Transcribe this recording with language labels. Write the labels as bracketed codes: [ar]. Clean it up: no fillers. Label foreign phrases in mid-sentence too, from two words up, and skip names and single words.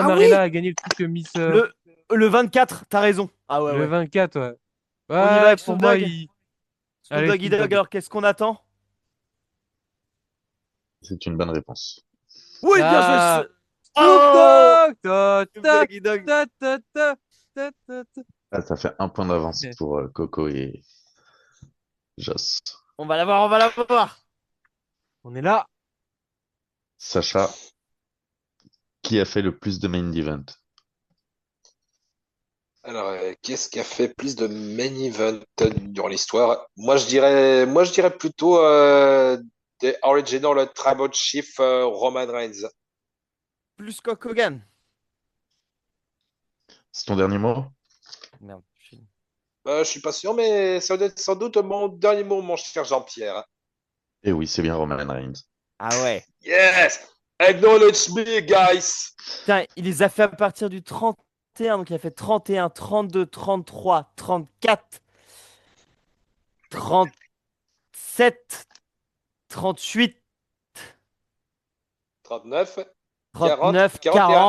[fr] Ah Marella oui! a gagné le truc Miss, Le, le 24, t'as raison. Ah ouais, le ouais. 24, ouais. On y va Ouais, avec pour Snoop moi, Dogg. Snoop allez, Doggy Snoop Dogg, Dogg. alors qu'est-ce qu'on attend? C'est une bonne réponse. Oui, bien joué. Ah, Snoop Oh! Dogg! Ta, Snoop ta, Doggy Dogg. ta, ta, ta, ta, ta, ta. Ah, ça fait un point d'avance Eh, pour Coco et Joss. On va l'avoir, on va l'avoir. On est là. Sacha, qui a fait le plus de [en] main event? [fr] Alors, qu'est-ce qui a fait plus de [en] main event [fr] durant l'histoire? Moi, je dirais plutôt [en] The Original Tribal Chief [fr] Roman Reigns. Plus Coq Hogan. C'est ton dernier mot? Merde. Je suis pas sûr, mais ça doit être sans doute mon dernier mot, mon cher Jean-Pierre. Eh oui, c'est bien Roman Reigns. Ah ouais. [en] Yes! Acknowledge me, guys! [fr] Putain, il les a fait à partir du 31, donc il a fait 31, 32, 33, 34, 37, 38, 39, 40, 39, 41.